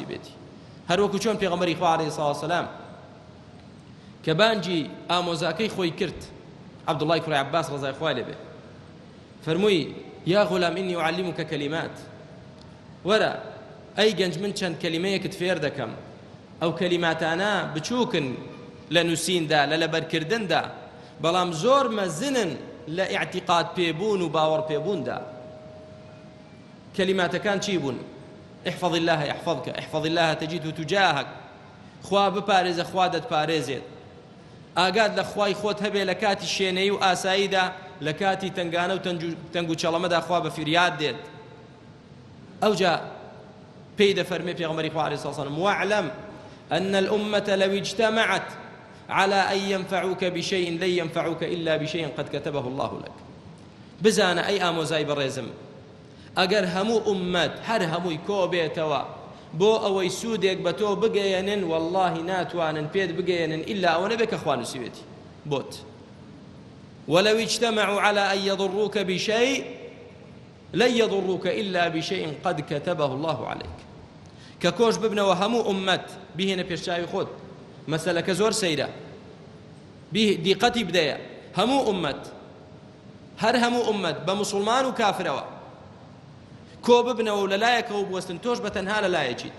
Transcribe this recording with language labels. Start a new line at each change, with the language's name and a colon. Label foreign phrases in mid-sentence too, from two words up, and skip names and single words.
Central Kurdish: بێتی هەروەکو چۆن پێغەمبەری خوا
Arabic: عەلەیهی سەڵات وسەلام
Central Kurdish: کە بانگی ئامۆزاکەی خۆی کرد عەبدوڵڵای کوڕی عەباس ڕەزای خوای لێ بێ فەرمووی
Arabic: یا غولام ئینی ئوعەللیموکە کەلیمات
Central Kurdish: وەرە ئەی گەنج من چەند کەلیمەیەکت فێر دەکەم ئەو کەلیماتانە بچووکن لە نووسیندا لە لەبەرکردندا بەڵام زۆر مەزنن لە ئیعتیقاد پێبوون و باوەڕ پێبووندا. کەلیماتەکان چی بوون؟
Arabic: احفظ الله يحفظك، احفظ الله تجده تجاهك.
Central Kurdish: خوا بپارێزە خوا دەتپارێزێت. ئاگاد لە خوای خۆت هەبێ لە کاتی شوێنەی و ئاساییدا، لە کاتی تنگانە و تەنگ و چەڵەمەدا خوا بە فریاد دێت. ئەوجا پێی دەفەرمێ پێغەمبەری خوا
Arabic: عەلەیهی سەڵام واعلم أن الأمة لو اجتمعت على أن ينفعوك بشيء لن ينفعوك إلا بشيء قد كتبه الله لك.
Central Kurdish: بزانە ئەی ئامۆزای بەڕێزم، ئەگەر هەموو ئومەت هەر هەمووی کۆ بێتەوە بۆ ئەوەی سوودێک بە تۆ بگەیەنن، وەڵڵاهی ناتوانن پێت بگەیەنن ئیلا ئەوە نەبێت کە خوا نووسیوێتی بۆت.
Arabic: ولو اجتمعوا على أن يضروك بشيء لن يضروك إلا بشيء قد كتبه الله عليك.
Central Kurdish: ككوش ببنەوە هەموو ئومەت بهێنە پێشچاوی خۆت. مەسەلەکە زۆر سەیرە، دیقەتی بدەیە. هەموو ئومەت، هەر هەموو ئومەت بە موسڵمان و کافرەوە کۆ ببنەوە و لەلایەکەوە بوەستن، تۆش بە تەنها لەلایەکیت.